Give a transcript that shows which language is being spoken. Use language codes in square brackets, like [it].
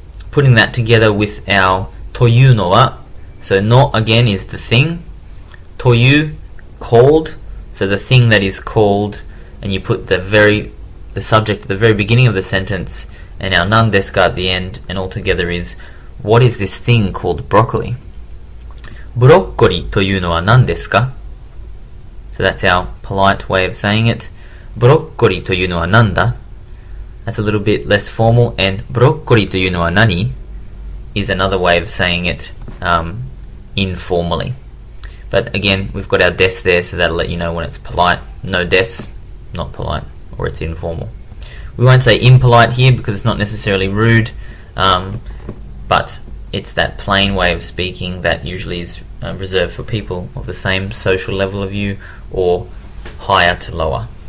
[en] Putting that together with our というのは. So not again is the thing. という called. So the thing that is called, and you put the subject at the very beginning of the sentence, and our [ja] 何ですか [en] at the end, and all together is what is this thing called broccoli? [ja] ブロッコリーというのは何ですか? [en] So that's our polite way of saying it. [ja] ブロッコリーというのは何だ? [en] That's a little bit less formal. [ja] And ブロッコリーというのは何? [en] is another way of saying it informally. But again, we've got our des there, so that'll let you know when it's polite. No des, not polite, or it's informal. We won't say impolite here because it's not necessarily rude, but it's that plain way of speaking that usually is reserved for people of the same social level of you or higher to lower.